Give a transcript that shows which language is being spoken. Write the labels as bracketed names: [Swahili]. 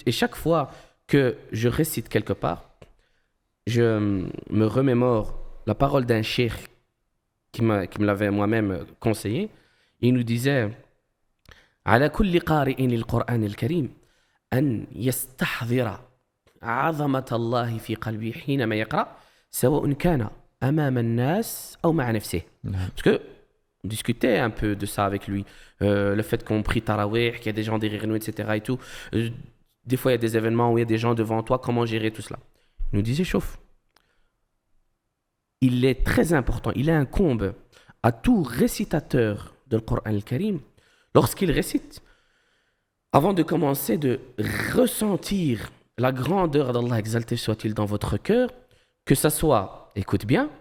[French] Et chaque fois que je récite quelque part, je me remémore la parole d'un cheikh qui me l'avait moi-même conseillé. Il nous disait [Arabic] على كل قارئ للقرآن الكريم أن يستحضر عظمة الله في قلبه حينما يقرأ سواء كان أمام الناس أو مع نفسه. [French] Parce que on discutait un peu de ça avec lui. Le fait qu'on prie Tarawih, qu'il y a des gens derrière nous, etc. et tout. Des fois, il y a des événements où il y a des gens devant toi. Comment gérer tout cela? Il nous disait, chauffe. Il est très important, il incombe à tout récitateur du Coran al-Karim, lorsqu'il récite, avant de commencer de ressentir la grandeur d'Allah, exalté soit-il dans votre cœur, que ça soit, écoute bien,